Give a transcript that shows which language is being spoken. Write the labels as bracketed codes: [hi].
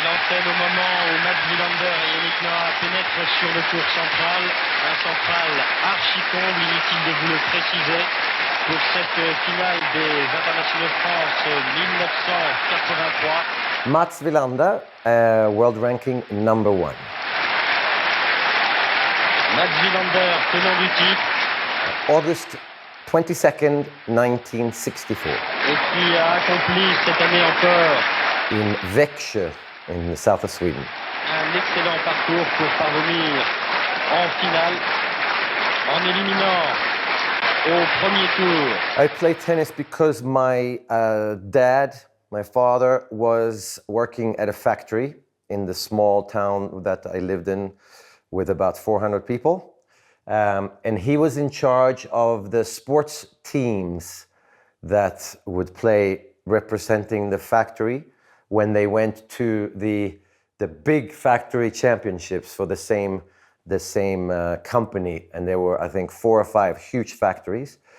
[fr] Au moment où Wilander et Yannick Noah pénètrent sur le court central, un central archi-comble, inutile de vous le préciser, pour cette finale des internationaux de France 1983. [en] Mats Wilander, world ranking number 1. [fr] Mats Wilander, tenant du titre. [en] August 22nd, 1964. [fr] Et qui a accompli cette année encore [en] in Växjö, in the south of Sweden. [fr] Un excellent parcours pour parvenir en finale en éliminant au premier tour. [en] I played tennis because my dad, my father, was working at a factory in the small town that I lived in with about 400 people. And he was in charge of the sports teams that would play representing the factory when they went to the big factory championships for the same company, and there were, I think, 4 or 5 huge factories.